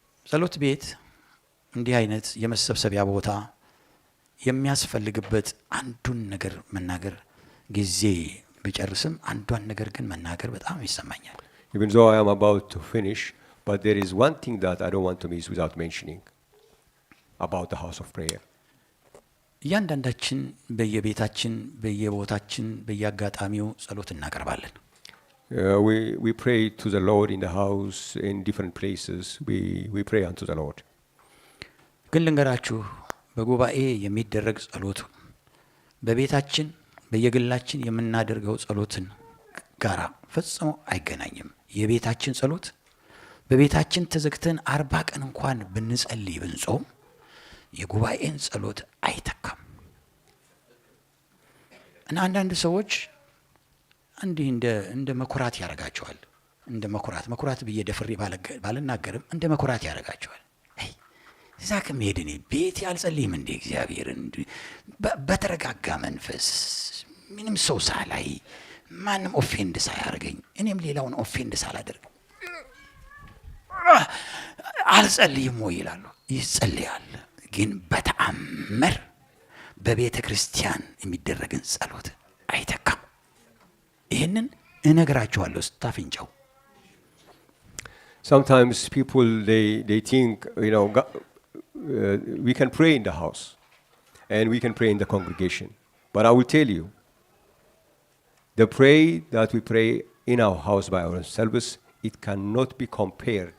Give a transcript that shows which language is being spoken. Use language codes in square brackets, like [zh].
[am] ጸሎት ቤት እንዲህ አይነት የመሰብሰቢያ ቦታ የሚያስፈልግበት አንዱን ነገር መናገር ጊዜ ብጨርስም አንዷን ነገር ግን መናገር በጣም ይሰማኛል። [en] Even though I am about to finish, but there is one thing that I don't want to miss without mentioning about the house of prayer. [am] እያንዳንዳችን በየቤታችን በየቦታችን በየአጋጣሚው ጸሎት እናቀርባለን። [en] We pray to the Lord in the house, in different places. We pray unto the Lord. [am] ግን ልንገራችሁ በጉባኤ የሚደረግ ጸሎት በቤታችን በየግላችን የምናደርገው ጸሎትን ጋራ ፈጽሞ አይገናኝም። የቤታችን ጸሎት በቤታችን ተዘግተን 40 ቀን እንኳን ብንጸልይ ብንጾም የጉባኤን ጸሎት አይተካም። እና አንዳንድ ሰዎች እንዲህ እንደ መኩራት ያረጋቸዋል። እንደ መኩራት ብዬ ደፍሬ ባልናገርም እንደ መኩራት ያረጋቸዋል። እዛ ከመሄድ እኔ ቤት ያልጸልይም እንደ እግዚአብሔርን በተረጋጋ መንፈስ ምንም ሰው ሳላይ ማንም ኦፌንድ ሳያርገኝ እኔም ሌላውን ኦፌንድ ሳላደርግ አልጸልይም ወይ ይላሉ። ይጸልያል፣ ግን በተአምር በቤተ ክርስቲያን የሚደረግን ጸሎት አይተካም። ይህንን እነግራቸዋለሁ ስታፍንጫው። [en] Sometimes people they think, God, we can pray in the house and we can pray in the congregation. But I will tell you, the prayer that we pray in our house by ourselves, it cannot be compared.